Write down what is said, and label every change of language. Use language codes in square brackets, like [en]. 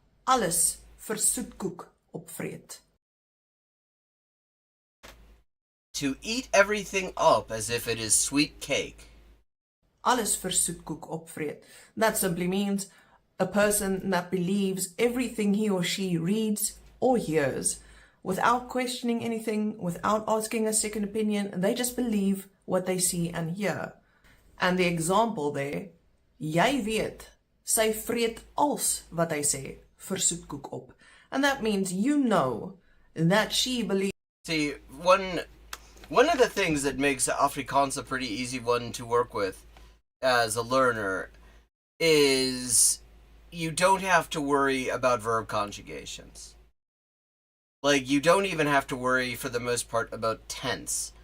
[af] Alles vir soetkoek opvreet. [en] To eat everything up as if it is sweet cake. [af] Alles vir soetkoek opvreet. [en] That simply means a person that believes everything he or she reads or hears without questioning anything, without asking a second opinion. They just believe what they see and hear. And the example there, [af] jy weet, sy vreet als wat hy sê vir soetkoek op. [en] And that means you know that she believes. See, one of the things that makes Afrikaans a pretty easy one to work with as a learner is you don't have to worry about verb conjugations. Like, you don't even have to worry for the most part about tense.